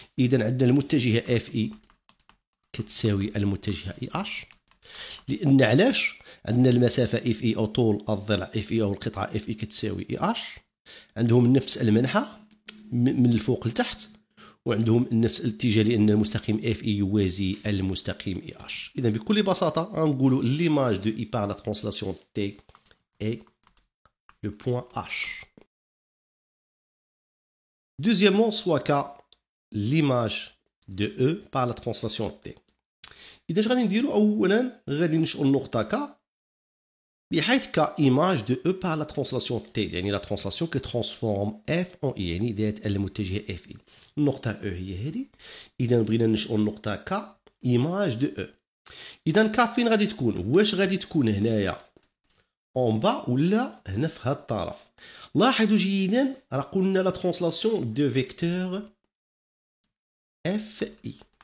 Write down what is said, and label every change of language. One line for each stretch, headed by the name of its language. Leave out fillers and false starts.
Arabic: إذا عندنا المتجهة اف اي كتساوي المتجهة اي اش، لأن علاش؟ عندنا المسافة اف اي او طول الضلع اف اي او القطعة اف اي كتساوي اي اش، عندهم نفس المنحى من الفوق لتحت، وعندهم نفس الاتجاه لأن المستقيم اف اي يوازي المستقيم اي اش. إذا بكل بساطة غنقولوا
French: ليماج دو اي بار لا ترانسلاسيون تي اي لو بوين اش. Deuxièmement, soit K l'image de E par la translation T.
Arabic: إذا اش غادي نديرو؟ أولا غادي نشئو النقطة K بحيث
French: K image de E par la translation T
Arabic: يعني
French: la translation qui transforme F en I
Arabic: يعني ذات المتجهة F I. النقطة E هي هذه. إذا بغينا نشئو النقطة K image de E. إذا K فين غادي تكون؟ واش غادي تكون هنايا en bas ولا هنا في هذا الطرف؟ لاحظوا جيدا راه قلنا
French: la translation de vecteur F I.